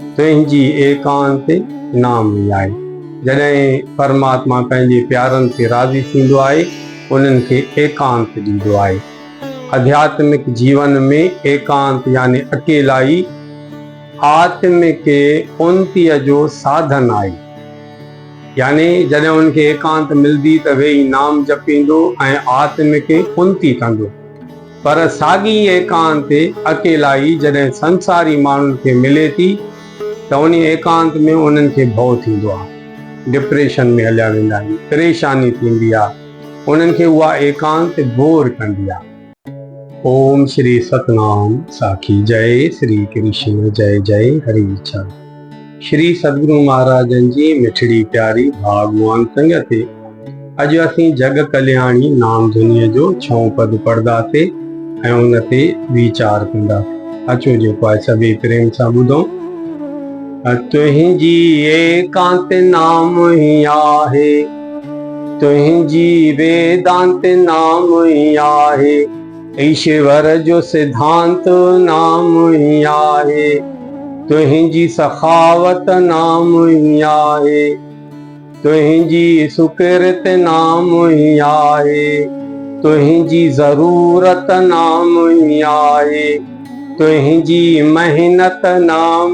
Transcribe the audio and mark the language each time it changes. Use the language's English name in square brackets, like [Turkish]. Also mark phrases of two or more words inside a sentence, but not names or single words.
[Sindhi] तुंहिंजी एकांत नाम आहे। जॾहिं परमात्मा पंहिंजे प्यारनि ते राज़ी थींदो आहे उन्हनि खे एकांत ॾींदो आहे। आध्यात्मिक जीवन में एकांत यानी अकेलाई आत्मिक उन्नतीअ जो साधन आहे। यानी जॾहिं उनखे एकांत मिलंदी त वेही नाम जपींदो ऐं आत्मिक उन्नती कंदो। पर साॻी एकांत अकेलाई जॾहिं संसारी माण्हुनि खे मिले थी त उन एकांत में उन्हनि खे भउ थींदो आहे, डिप्रेशन में हलिया वेंदा आहिनि, परेशानी थींदी आहे, उन्हनि खे उहा एकांत बोर कंदी आहे। ओम श्री सतनाम साखी जय। श्री कृष्ण जय जय हरि चरण। श्री सतगुरु महाराजन जी मिठड़ी प्यारी भागवान संगत अज असीं जग कल्याणी नाम धुनीअ जो 6 पद पढ़दासीं ऐं उन ते वीचार कंदासीं। अचो जेको आहे सभई प्रेम सां ॿुधो। तुंहिंजी एकांत नाम ही आहे, तुंहिंजी वेदांत नाम ही आहे, ईश्वर जो सिद्धांत नाम ही आहे, तुंहिंजी सखावत नाम ही आहे, तुंहिंजी सुकृत नाम ही आहे, तुंहिंजी ज़रूरत नाम ही आहे, तुंहिंजी मेहनत नाम